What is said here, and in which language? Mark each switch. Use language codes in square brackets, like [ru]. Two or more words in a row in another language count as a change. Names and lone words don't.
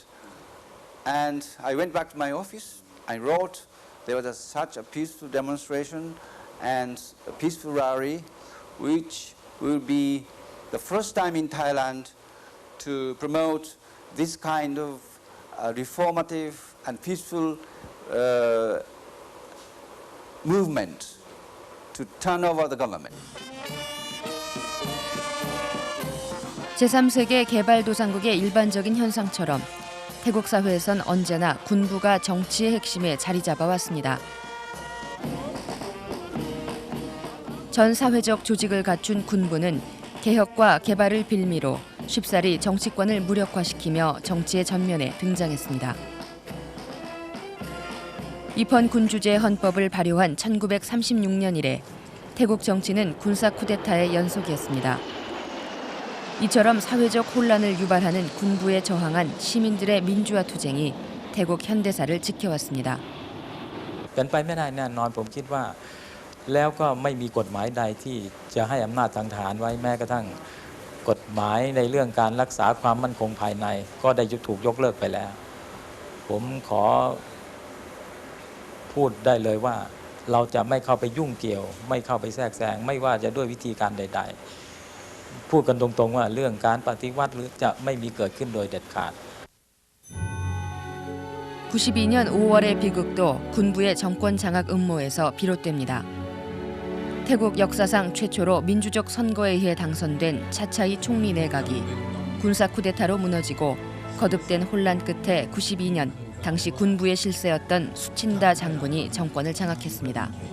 [en] And I went back to my office. I wrote there was such a peaceful demonstration and a peaceful rally, which will be the first time in Thailand to promote this kind of reformative and peaceful movement to turn over the government. [ko] 제3세계 개발도상국의 일반적인 현상처럼 태국 사회에선 언제나 군부가 정치의 핵심에 자리 잡아왔습니다. 전 사회적 조직을 갖춘 군부는 개혁과 개발을 빌미로 쉽사리 정치권을 무력화시키며 정치의 전면에 등장했습니다. 입헌군주제 헌법을 발효한 1936년 이래 태국 정치는 군사 쿠데타의 연속이었습니다. 이처럼 사회적 혼란을 유발하는 군부에 저항한 시민들의 민주화 투쟁이 태국 현대사를 지켜왔습니다. [th] เป็นไปไม่ได้แน่นอนผมคิดว่าแล้วก็ไม่มีกฎหมายใดที่จะให้อำนาจทางทหารไว้แม้กระทั่งกฎหมายในเรื่องการรักษาความมั่นคงภายในก็ได้ถูกยกเลิกไปแล้วผมขอพูดได้เลยว่าเราจะไม่เข้าไปยุ่งเกี่ยวไม่เข้าไปแทรกแซงไม่ว่าจะด้วยวิธีการใดๆพูดกันตรงๆว่าเรื่องการปฏิวัติหรือจะไม่มีเกิดขึ้นโดยเด็ดขาด [ko] 92년 5월의 비극도 군부의 정권 장악 음모에서 비롯됩니다. 태국 역사상 최초로 민주적 선거에 의해 당선된 차차이 총리 내각이 군사 쿠데타로 무너지고 거듭된 혼란 끝에 92년 당시 군부의 실세였던 수친다 장군이 정권을 장악했습니다.